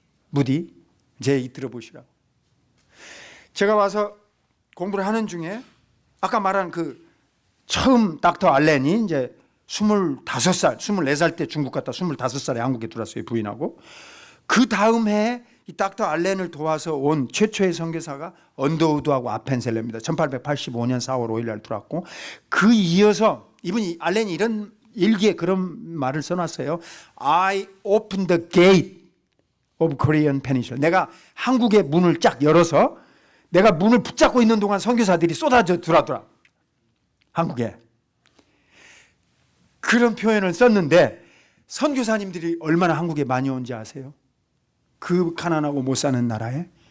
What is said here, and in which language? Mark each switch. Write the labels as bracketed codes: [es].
[ko] 무디 제 얘기 들어보시라고. 제가 와서 공부를 하는 중에 아까 말한 그 처음 닥터 알렌이 이제 25살, 24살 때 중국 갔다 25살에 한국에 들어왔어요, 부인하고. 그 다음 해에 이 닥터 알렌을 도와서 온 최초의 선교사가 언더우드하고 아펜셀러입니다. 1885년 4월 5일 날 들어왔고, 그 이어서 이분이 알렌이 이런 일기에 그런 말을 써놨어요. [en] I opened the gate of Korean Peninsula. [ko] 내가 한국의 문을 쫙 열어서 내가 문을 붙잡고 있는 동안 선교사들이 쏟아져 들어왔더라. 한국에. 그런 표현을 썼는데 선교사님들이 얼마나 한국에 많이 온지 아세요? 그 가난하고 못 사는 나라에.